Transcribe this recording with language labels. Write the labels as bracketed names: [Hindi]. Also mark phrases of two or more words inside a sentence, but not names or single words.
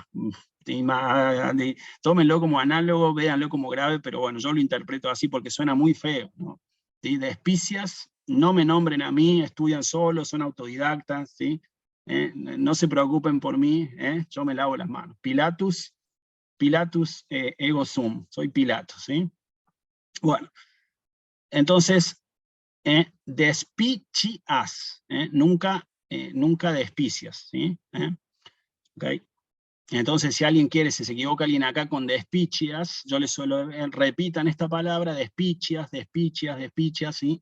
[Spanish] ¿Sí? Tómenlo como análogo, véanlo como grave, pero bueno, yo lo interpreto así porque suena muy feo, ¿no? ¿Sí? Despicias, no me nombren a mí, estudian solos, son autodidactas, ¿sí? No se preocupen por mí, yo me lavo las manos. [Latin] Pilatus ego sum, [Spanish] soy Pilatus, ¿sí? Bueno, entonces, despicias, nunca despicias, ¿sí? Okay. Entonces, si alguien quiere, si se equivoca alguien acá con despicias, yo les suelo, repitan esta palabra, despicias, ¿sí?